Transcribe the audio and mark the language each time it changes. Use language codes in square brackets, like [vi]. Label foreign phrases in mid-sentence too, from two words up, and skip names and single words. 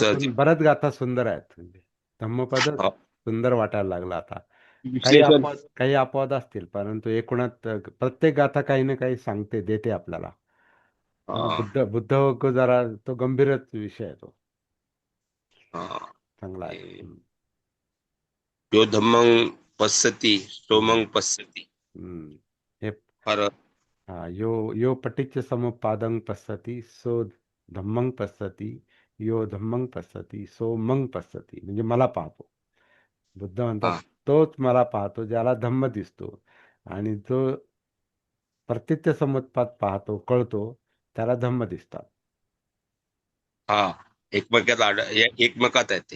[mr] बऱ्याच गाथा सुंदर आहेत. म्हणजे धम्मपदच अ, सुंदर वाटायला लागला आता. विश्लेषण काही अपवाद असतील, परंतु एकूणात प्रत्येक गाथा काही ना काही सांगते, देते आपल्याला. आता अ, बुद्ध जरा तो गंभीरच विषय आहे तो. अ, चांगला आहे. [pi] यो धम्मं पश्यति हम्म, सोमं पश्यति. हम्म. हे [mr] फार [pi] यो यो पटिच्च समुपादं पश्यति सो धम्मं पश्यति, यो धम्मं पश्यति सो मग पश्यति. [mr] म्हणजे मला पाहतो. बुद्ध म्हणतात हा तोच मला पाहतो ज्याला धम्म दिसतो, आणि जो प्रतीच्य समुत्पाद पाहतो, कळतो, त्याला धम्म दिसतात. हा एकमेकात आहे ते.